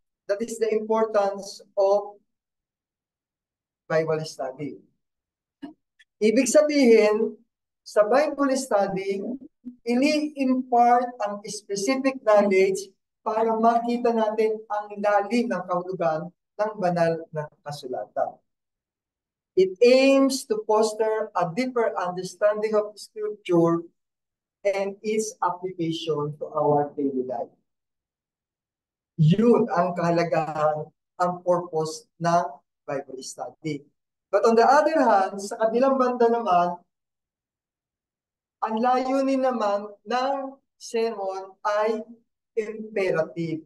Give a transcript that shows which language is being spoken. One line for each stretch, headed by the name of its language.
English: That is the importance of Bible study.
Filipino: Ibig sabihin, sa Bible study, ini-impart ang
English: specific knowledge
Filipino: para makita natin ang lalim ng kahulugan ng banal na kasulatan.
English: It aims to foster a deeper understanding of Scripture and its application to our daily life.
Filipino: Yun ang kahalagahan, ang purpose ng Bible study.
English: But on the other hand,
Filipino: sa kabilang banda naman, ang layunin naman ng sermon ay imperative.